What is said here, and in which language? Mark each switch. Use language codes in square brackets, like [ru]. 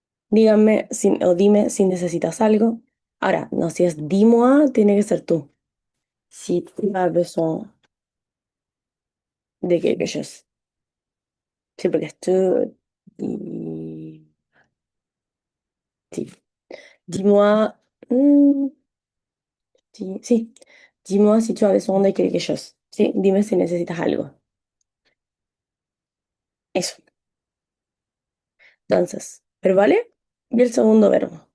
[es] Díganme o dime si necesitas algo. Ahora, no, si es dis-moi, tiene que ser tú. [fr] Si tu as besoin de quelque chose. [es] Sí, porque es tú. Y... Sí. Dis-moi. Sí, sí. [fr] Dis-moi si tu as besoin de quelque chose. [es] Sí, dime si necesitas algo. Eso. Entonces, verbale y el segundo verbo.